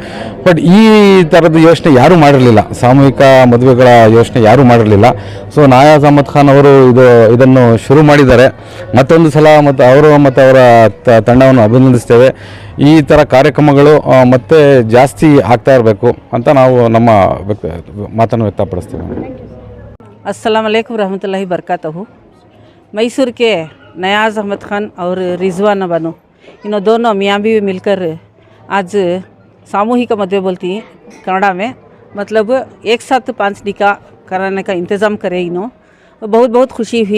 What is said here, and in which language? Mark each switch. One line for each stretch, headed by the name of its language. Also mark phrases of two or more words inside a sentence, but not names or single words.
Kannada: ಬಟ್ ಈ ಥರದ ಯೋಚನೆ ಯಾರೂ ಮಾಡಿರಲಿಲ್ಲ, ಸಾಮೂಹಿಕ ಮದುವೆಗಳ ಯೋಚನೆ ಯಾರೂ ಮಾಡಿರಲಿಲ್ಲ। ಸೊ ನಯಾಜ್ ಅಹಮದ್ ಖಾನ್ ಅವರು ಇದನ್ನು ಶುರು ಮಾಡಿದ್ದಾರೆ। ಮತ್ತೊಂದು ಸಲ ಮತ್ತು ಅವರು ಮತ್ತು ಅವರ ತಂಡವನ್ನು ಅಭಿನಂದಿಸ್ತೇವೆ। ಈ ಥರ ಕಾರ್ಯಕ್ರಮಗಳು ಮತ್ತೆ ಜಾಸ್ತಿ ಆಗ್ತಾ ಇರಬೇಕು ಅಂತ ನಾವು ನಮ್ಮ ಮಾತನ್ನು ವ್ಯಕ್ತಪಡಿಸ್ತೇವೆ।
Arabic: السلام عليكم رحمة الله بركاته.
Hindi: मैसूर के नयाज अहमद खान और रिजवाना बानो, इन दोनों मियाँ बीवी मिलकर आज
Kannada: ಸಾಮೂಹಿಕ ಮದುವೆ
Hindi: बोलती हैं कन्नड़ा में, मतलब एक साथ 5 निकाह कराने का इंतज़ाम करे। बहुत बहुत खुशी हुई।